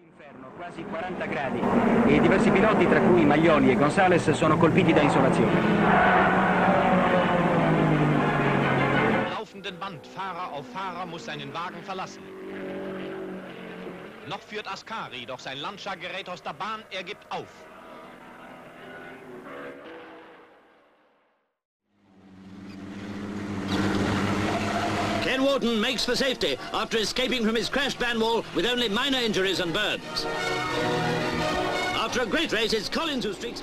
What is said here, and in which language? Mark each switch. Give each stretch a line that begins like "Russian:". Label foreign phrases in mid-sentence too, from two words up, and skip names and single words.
Italian: Quasi 40 gradi e diversi piloti, tra cui Maglioli e Gonzales, sono colpiti da insolazione.
German: Laufenden Band, Fahrer auf Fahrer muss seinen Wagen verlassen. Noch führt Ascari, doch sein Lancia gerät aus der Bahn, er gibt auf.
English: Ken Wharton makes for safety after escaping from his crashed van wall with only minor injuries and burns. After a great race, it's Collins who streaks...